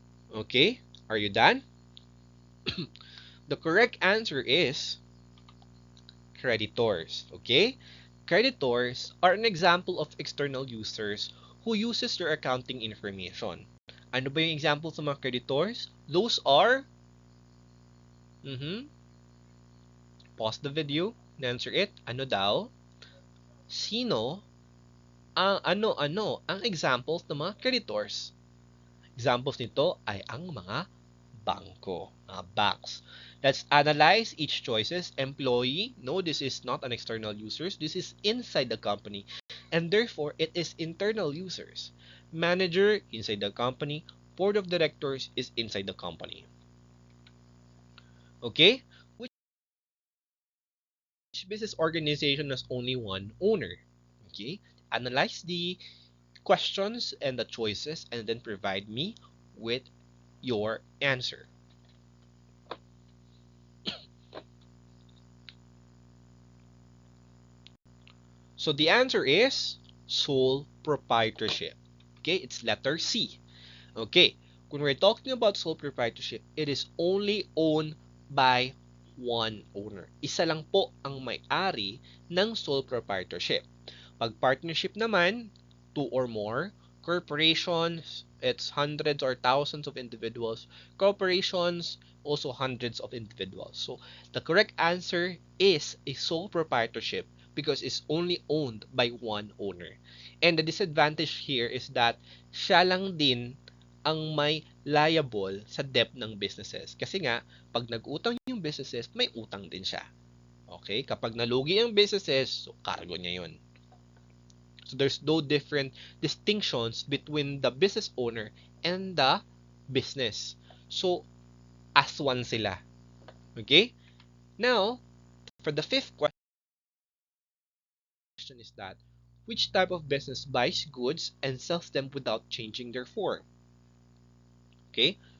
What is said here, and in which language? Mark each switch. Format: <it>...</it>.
<en>Okay, are you done? The correct answer is creditors. Okay? Creditors are an example of external users who uses their accounting information.</en> <tl>Ano ba yung examples ng mga creditors?</tl> <en>Those are, pause the video, and answer it.</en> <tl>Ano daw? Sino ang ano-ano ang examples ng mga creditors? Examples nito ay ang mga bangko, banks.</tl> <en>Let's analyze each choices. Employee, no, this is not an external users. This is inside the company. And therefore, it is internal users. Manager, inside the company. Board of directors is inside the company. Okay? Which business organization has only one owner? Okay? Analyze the questions and the choices and then provide me with your answer. So the answer is sole proprietorship. Okay, it's letter C. Okay, when we're talking about sole proprietorship, it is only owned by one owner.</en> <tl>Isa lang po ang may-ari ng sole proprietorship. Pag partnership naman, two or more.</tl> <en>Corporations, it's hundreds or thousands of individuals. Corporations, also hundreds of individuals. So the correct answer is a sole proprietorship because it's only owned by one owner.</en> <tl>And the disadvantage here is that siya lang din ang may liable sa debt ng businesses. Kasi nga, pag nag-utang yung businesses, may utang din siya. Okay? Kapag nalugi ang businesses, so cargo niya yun.</tl> <en>So there's no different distinctions between the business owner and the business. So, as one sila. Okay? Now, for the fifth question is that, which type of business buys goods and sells them without changing their form? Okay?</en>